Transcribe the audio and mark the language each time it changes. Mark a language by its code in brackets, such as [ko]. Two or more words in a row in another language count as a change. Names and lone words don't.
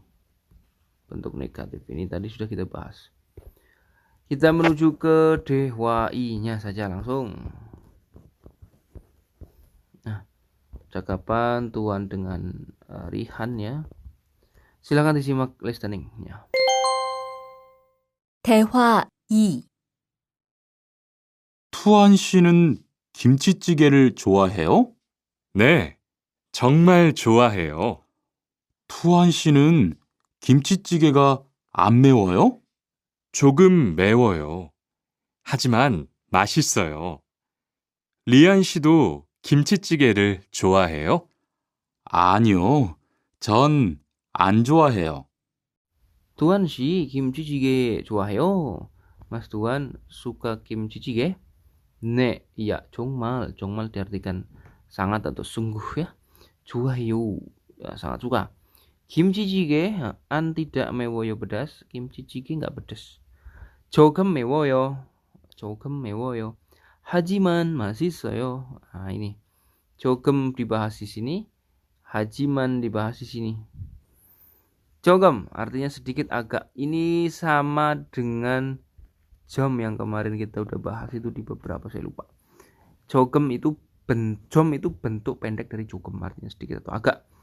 [id] Bentuk negatif ini tadi sudah kita bahas. Kita menuju ke dewai-nya saja langsung. Nah, cakapan Tuan dengan Rihan ya. Silakan disimak listeningnya. [ko] 대화 2. 투안 씨는 김치찌개를 좋아해요? 네, 정말 좋아해요. 투안 씨는 김치찌개가 안 매워요? 조금 매워요. 하지만 맛있어요. 리안 씨도 김치찌개를 좋아해요? 아니요. 전 안 좋아해요. 투안 씨 김치찌개 좋아해요. [id] Mas Tuan suka kimchi jjigae? 네, iya, 정말 diartikan sangat atau sungguh ya. 좋아해요, ya, sangat suka. Kimchi jjigae, an tidak 매워요 pedas. Kimchi jjigae nggak pedas. [ko] 조금 매워요. 하지만 맛있어요. [id] Nah ini, 조금 dibahas di sini, hajiman dibahas di sini. Jogem artinya sedikit agak. Ini sama dengan jom yang kemarin kita udah bahas itu di beberapa, saya lupa. Jogem itu jom itu bentuk pendek dari jogem, artinya sedikit atau agak.